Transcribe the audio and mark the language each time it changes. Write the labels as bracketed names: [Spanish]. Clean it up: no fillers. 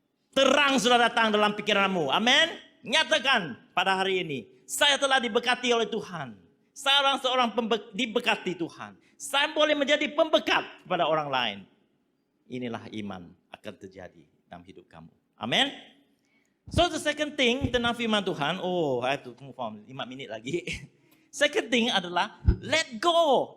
[Malay] Terang sudah datang dalam pikiranmu. Amin. Nyatakan pada hari ini. Saya telah diberkati oleh Tuhan. Saya seorang diberkati Tuhan. Saya boleh menjadi pemberkat kepada orang lain. Inilah iman akan terjadi dalam hidup kamu. Amin. [English] So the second thing [Malay] tentang firman Tuhan. [English] I have to move on 5 [Malay] minit lagi. [English] Second thing [Malay] adalah [English] let go.